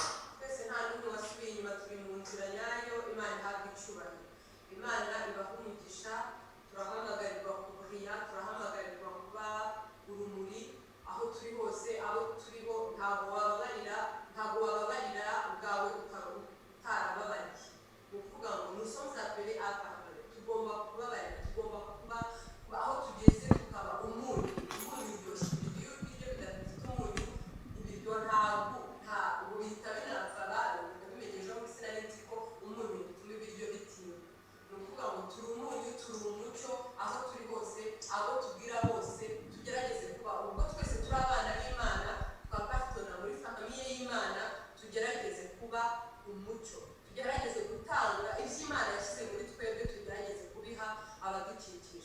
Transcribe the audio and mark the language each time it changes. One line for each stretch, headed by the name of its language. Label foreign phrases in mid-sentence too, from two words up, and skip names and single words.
Kinyarwanda: Twese nta n'umwe wasubiye inyuma, turi mu nzira nyayo, Imana ihabwa icyubahiro. Imana ibaha umugisha, turahamagarirwa kuburiya, turahamagarirwa kuba urumuri aho turi hose, aho turi ho ntabwo wababarira ubwawe utarababariye. Ni ukuvuga ngo
French: nous sommes appelés à pardonner,
Kinyarwanda: tugomba kubabarira, tugomba kuba aho tugeze tukaba umunyu uryoshye. Ibiryo bidafite umunyu, ibiryo ntabwo bihita binapfa. Bimenyejeho muri sinari nzi ko umunyu utuma ibiryo bitinda. Ni ukuvuga ngo turi umunyu, turi umuco, aho turi hose, abo tubwira bose, tugerageze kuba ubwo twese turi abana b'Imana, twaparitona muri famiye y'Imana, tugerageze kuba umuco, tugerageze gutanga iby'Imana yashyize muri twebwe, tugerageze kubiha abadukikije.